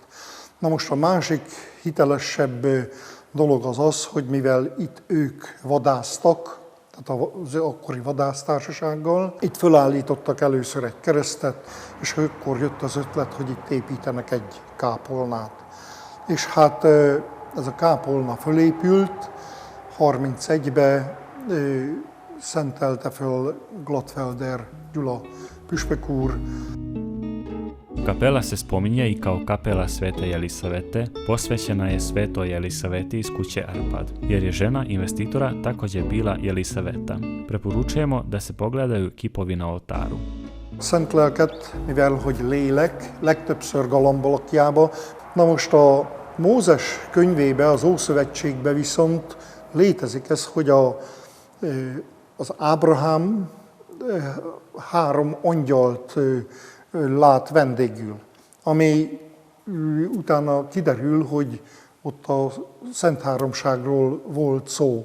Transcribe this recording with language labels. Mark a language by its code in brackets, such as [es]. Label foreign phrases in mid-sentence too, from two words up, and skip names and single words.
[hu] Na most a másik hitelesebb dolog az az, hogy mivel itt ők vadásztak, tehát az akkori vadásztársasággal, itt fölállítottak először egy keresztet, és akkor jött az ötlet, hogy itt építenek egy kápolnát. És hát ez a kápolna fölépült, 31-ben szentelte föl Glattfelder Gyula püspök úr. [sr] Kapela se spominje i kao kapela Svete Jelisavete, posvećena je Svetoj Jelisaveti iz kuće Arpad, jer je žena investitora također bila Jelisaveta. Preporučujemo da se pogledaju kipovi na oltáru. [hu] Szent lelket, mivel hogy lélek, legtöbbször galambalakjába. Na most a Mózes könyvébe, az Ószövetségbe viszont létezik ez, hogy az Ábrahám 3 angyalt lát vendégül, ami utána kiderül, hogy ott a Szent Háromságról volt szó.